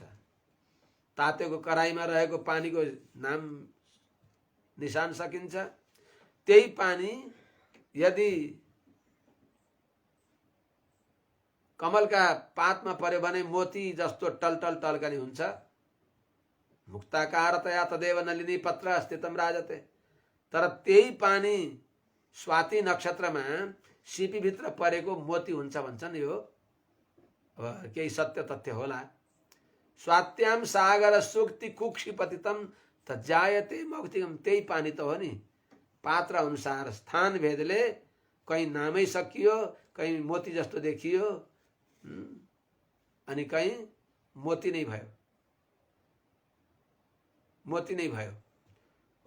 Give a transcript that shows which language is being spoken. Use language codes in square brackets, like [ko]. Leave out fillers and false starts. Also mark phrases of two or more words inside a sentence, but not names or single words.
[ne] तातेको कराईमा रहेको पानीको नाम निशान सकिन्छ। त्यही पानी यदि कमलका पातमा पर्यो भने मोती जस्तो टलटल टल्कने हुन्छ। [sa] मुक्ताकारतया तदेव नलिनी पत्र स्थितम राजते। [ne] तर त्यही पानी स्वाति नक्षत्रमा सिपीभित्र परेको मोती हुन्छ भन्छन्। यो अब केही सत्य तथ्य होला। [sa] स्वात्याम सागर सुक्ति कुक्षी पतितम त जायते मौक्तिकम। [ne] त्यही पानी त हो नि। पात्र अनुसार स्थान भेदले कहीं नामै सकियो, कहीं मोती जस्तो देखियो अनि कहीं मोती नै भयो, मोती नै भयो हो।